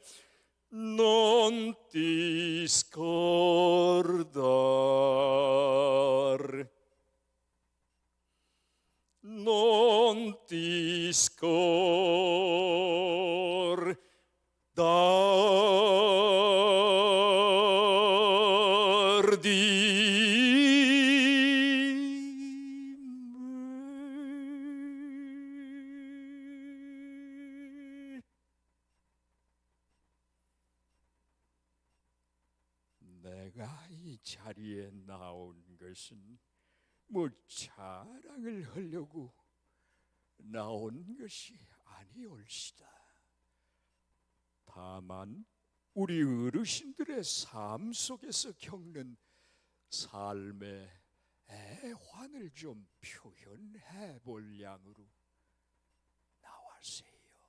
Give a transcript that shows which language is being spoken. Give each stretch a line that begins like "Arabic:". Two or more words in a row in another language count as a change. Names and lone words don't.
Italian: Non ti scordar, non ti scordar di me.
Korean: 내가 이 자리에 나온 것은 뭐 자랑을 하려고 나온 것이 아니올시다. 다만 우리 어르신들의 삶 속에서 겪는 삶의 애환을 좀 표현해 볼 양으로 나왔어요.